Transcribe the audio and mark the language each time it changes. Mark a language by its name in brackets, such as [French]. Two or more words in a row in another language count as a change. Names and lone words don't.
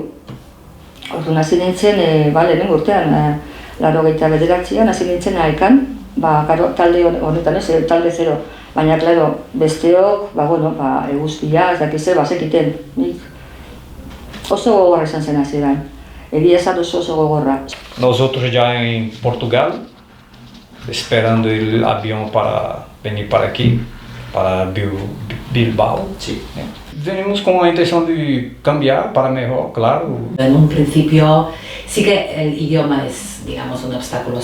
[Basque] Orduan hasi nintzen, lehenengo urtean, 89an hasi nintzen aekan, talde honetan ez, talde 0. Baina, klaro, besteok, eguzkia, ez dakiz zer, bazekiten. Oso gogorra izan zen hasieran. Egia esan oso gogorra. [Spanish] Nosotros ya en Portugal, esperando el avión para venir para aquí, para Bilbao. Sí. Venimos con la intención de cambiar para mejor, claro. En un principio sí que el idioma es, digamos, un obstáculo.